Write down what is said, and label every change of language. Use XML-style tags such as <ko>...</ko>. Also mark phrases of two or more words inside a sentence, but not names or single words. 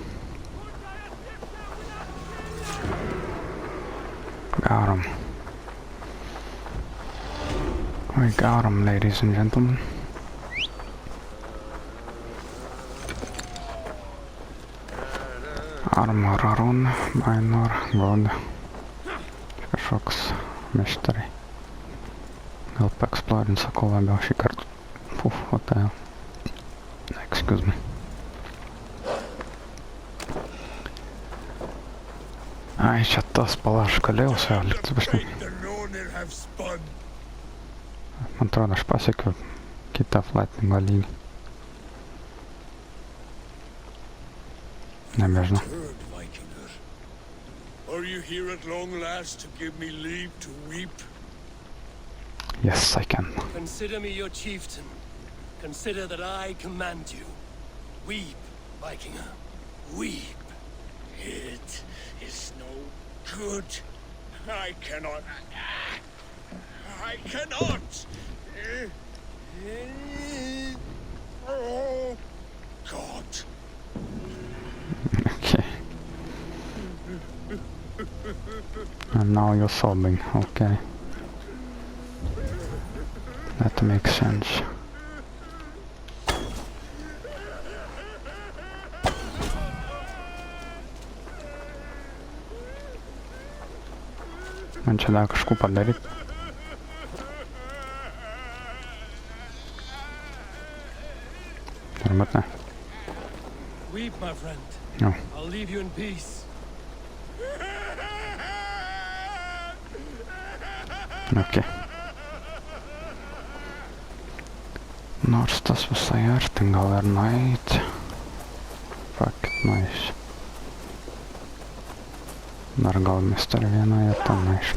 <en>Got him. We got him, ladies and gentlemen. Armor on, minor, god.</en> <lt>Kažkoks mešteriai. Gal paeksplorin sakau labiau šį kartą. Puf,</lt> <en>what the hell. Excuse me.</en> <lt>Ai, čia tas palaš galėjau su jo lietuviškai. Man atrodo, aš pasiekiu kitą flatningo lygį. Nebežinau.</lt> <en>Are you here at long last to give me leave to weep? Yes, I can. Consider me your chieftain. Consider that I command you. Weep, Vikinger. Weep. It is no good. I cannot. I cannot. Oh, God. Okay. And now you're sobbing, okay. That makes sense.</en> <lt>Man čia dar kažką padaryt. Turbūt ne.</lt> <en>Weep, my friend. No. I'll leave you in peace. Okay.</en> <lt>Nors tas visai arti, gal ir nueit.</lt> <en>Fuck it,</en> <lt>nueis. Dar gal mister vieną vietą nueis.</lt>